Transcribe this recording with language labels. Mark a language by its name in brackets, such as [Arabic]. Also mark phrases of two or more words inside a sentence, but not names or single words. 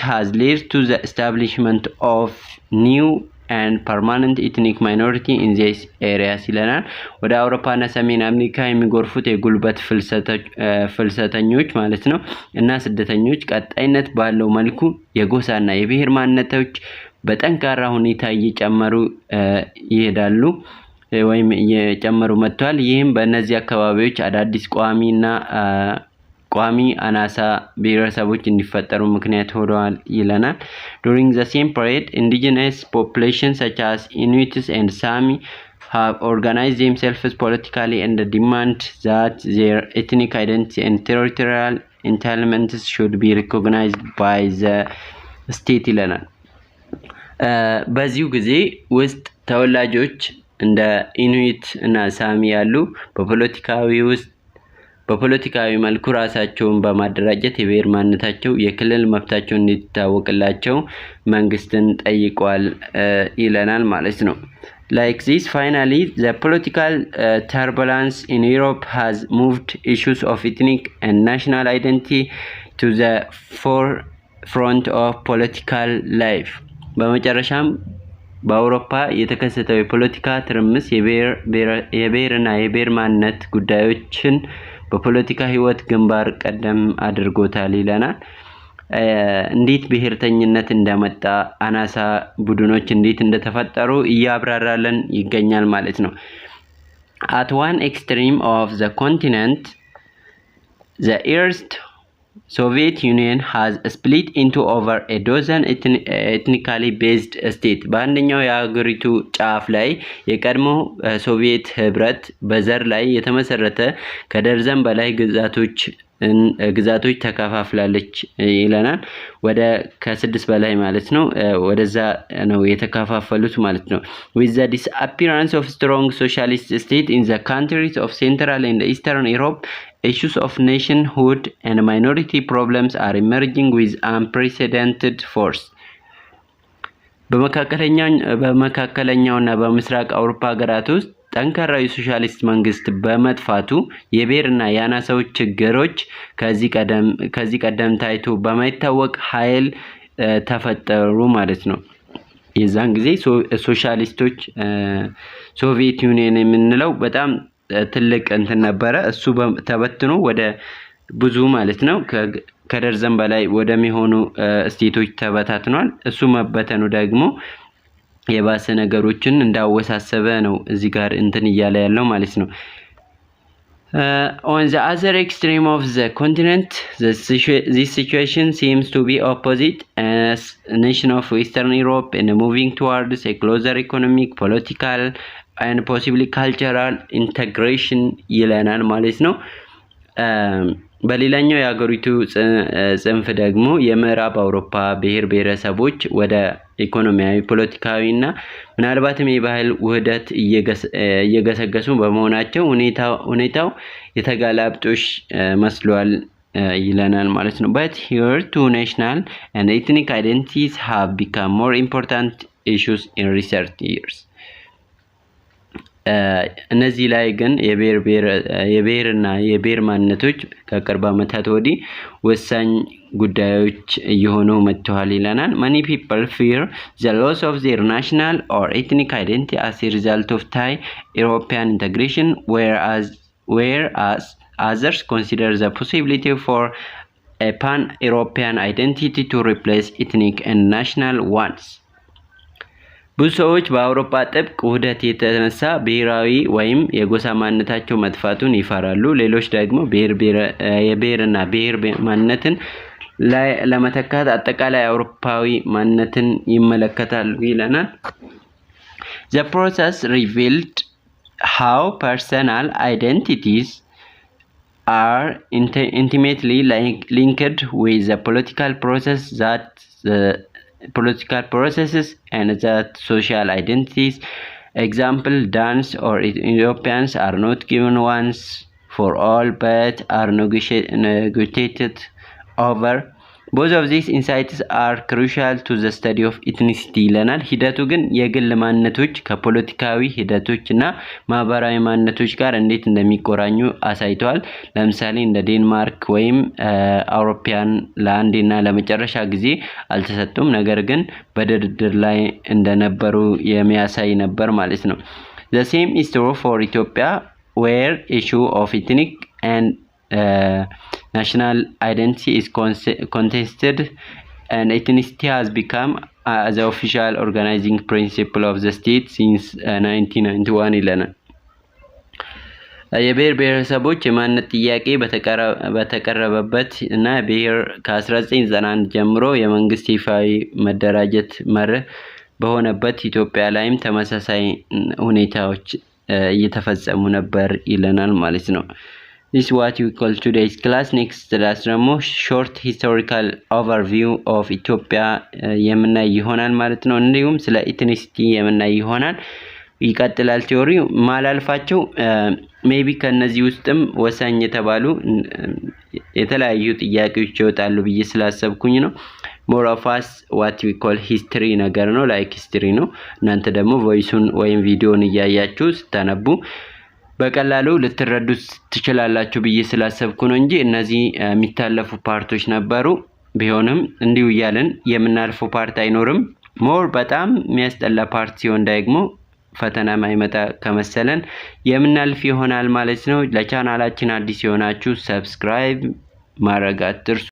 [English] has led to the establishment of new and permanent ethnic minority in these areas [Amharic] ይለናል። ወደ አውሮፓና ሰሜን አሜሪካ የሚጎርፉት የጉልበት ፍልሰተኞች ማለት ነው እና ስደተኞች ቀጣይነት ባለው መልኩ የጎሳና የብሔር ማንነቶች በጠንካራ ሁኔታ እየጨመሩ ይሄዳሉ ወይም እየጨመሩ መጥተዋል። ይህም በእነዚህ አካባቢዎች አዳዲስ [English] ቋሚ አናሳ ብሔረሰቦች እንዲፈጠሩ ምክንያት ሆነዋል ይለናል። During the same period, indigenous populations such as Inuits and Sami have organized themselves politically and demand that their ethnic identity and territorial entitlements should be recognized by the state ይለናል። [Amharic] በዚሁ ጊዜ ውስጥ ተወላጆች እንደ ኢኑይት እና ሳሚ ያሉ በፖለቲካዊ መልኩ ራሳቸውን በማደራጀት የብሔር ማንነታቸው የክልል መብታቸው እንዲታወቅላቸው መንግስትን ጠይቋል ይለናል ማለት ነው። [English] Like this, finally, the political turbulence in Europe has moved issues of ethnic and national identity to the forefront of political life. [Amharic] በመጨረሻም በአውሮፓ የተከሰተው የፖለቲካ ትርምስ የብሔርና የብሔር ማንነት ጉዳዮችን በፖለቲካ ህይወት ግንባር ቀደም አድርጎታል ይለናል። እንዴት ብሔርተኝነት እንደመጣ አናሳ ቡድኖች እንዴት እንደተፈጠሩ እያብራራለን ይገኛል ማለት ነው። [English] At one extreme of the continent, the East Soviet Union has split into over a dozen ethnically based states. [Amharic] በአንደኛው የአገሪቱ ጫፍ ላይ የቀድሞ ሶቪየት ህብረት በዘር ላይ የተመሰረተ ከደርዘን በላይ ግዛቶች ተከፋፍላለች ይለናል። ወደ ከ6 በላይ ማለት ነው ወደዛ ነው የተከፋፈሉት ማለት ነው። [English] With the disappearance of strong socialist state in the countries of Central and Eastern Europe, issues of nationhood and minority problems are emerging with unprecedented force. [Amharic] በመካከለኛውና በምስራቅ አውሮፓ ሀገራት ውስጥ ጠንካራ የሶሻሊስት መንግስት በመጥፋቱ የብሔርና የአናሳዎች ችግሮች ከዚህ ቀደም ታይቶ በማይታወቅ ኃይል ተፈጠሩ ማለት ነው። የዛን ጊዜ ሶሻሊስቶች ሶቪየት ዩኒየን የምንለው በጣም ትልቅ እንትን ነበረ። እሱ ተበትኖ ወደ ብዙ ማለት ነው ከደርዘን በላይ ወደሚሆኑ ስቴቶች ተበታትኗል። እሱ መበተኑ ደግሞ የባሰ ነገሮችን እንዳወሳሰበ ነው እዚህ ጋር እንትን እያለ ያለው ማለት ነው። [English] On the other extreme of the continent, this situation seems to be opposite, as nations of Western Europe and moving towards a closer economic, political and possibly cultural integration [Amharic] ይለናል ማለት ነው። በሌላኛው የሀገሪቱ ጽንፍ ደግሞ የምዕራብ አውሮፓ ብሔር ብሔረሰቦች ወደ ኢኮኖሚያዊ ፖለቲካዊና ምናልባትም የባህል ውህደት እየገሰገሱ በመሆናቸው ሁኔታው የተጋላብጦሽ መስሏል ይለናል ማለት ነው። [English] But here two national and ethnic identities have become more important issues in recent years. [Amharic] እነዚህ ላይ ግን የብሔርና የብሔር ማንነቶች ከቅርብ ዓመታት ወዲህ ወሳኝ ጉዳዮች እየሆኑ መጥተዋል ይለናል። [English] Many people fear the loss of their national or ethnic identity as a result of Thai European integration, whereas others consider the possibility for a pan-European identity to replace ethnic and national ones. [Amharic] ብዙ ሰዎች በአውሮፓ ጥብቅ ውህደት የተነሳ ብሔራዊ ወይም የጎሳ ማንነታቸው መጥፋቱን ይፈራሉ። ሌሎች ደግሞ የብሔርና ብሔር ማንነትን ለመተካት አጠቃላይ አውሮፓዊ ማንነትን ይመለከታሉ ይለናል። [English] The process revealed how personal identities are intimately linked with the political processes and that social identities. Example, dance or Europeans are not given once for all but are negotiated over. Both of these insights are crucial to the study of ethnicity [Amharic] ይለናል። ሂደቱ ግን የግል ማንነቶች ከፖለቲካዊ ሂደቶች እና ማህበራዊ ማንነቶች ጋር እንዴት እንደሚቆራኙ አሳይቷል። ለምሳሌ እንደ ዴንማርክ ወይም አውሮፓያን ለአንዴና ለመጨረሻ ጊዜ አልተሰጡም፣ ነገር ግን በድርድር ላይ እንደነበሩ የሚያሳይ ነበር ማለት ነው። [English] The same is true for Ethiopia, where issue of ethnic and national identity is contested and ethnicity has become the official organizing principle of the state since 1991 ይለናል። [Amharic] የብሔር ብሔረሰቦች የማንነት ጥያቄ በተቀረበበት እና ብሔር ከ1991 ጀምሮ የመንግስት ይፋዊ መደራጀት መርህ በሆነበት ኢትዮጵያ ላይም ተመሳሳይ ሁኔታዎች እየተፈጸሙ ነበር ይለናል ማለት ነው። [English] This is what we call today's class. Next class [Amharic] ደግሞ [English] short historical overview of Ethiopia [Amharic] የምናይ ይሆናል ማለት ነው። እንዲሁም ስለ ethnicity የምናይ ይሆናል። ይቀጥላል ቲዮሪው። ማላልፋቸው ሜቢ ከነዚህ ውስጥም ወሳኝ የተባሉ የተለያዩ ጥያቄዎች ይወጣሉ ብዬ ስላሰብኩኝ ነው። [English] more of us what we call [Amharic] history ነገር ነው፣ [English] like history [Amharic] ነው። እናንተ ደግሞ ቮይሱን ወይም ቪዲዮን እያያችሁ ስታነቡ በቀላሉ ልትረዱት ትችላላችሁ ብዬ ስላሰብኩ ነው እንጂ እነዚህ የሚታለፉ ፓርቶች ነበሩ። ቢሆንም እንዲሁ እያልን የምናልፈው ፓርት አይኖርም። ሞር በጣም የሚያስጠላ ፓርት ሲሆን ደግሞ ፈተና ማይመጣ ከመሰለን የምናልፍ ይሆናል ማለት ነው። ለቻናላችን አዲስ የሆናችሁ ሰብስክራይብ ማድረግ አትርሱ።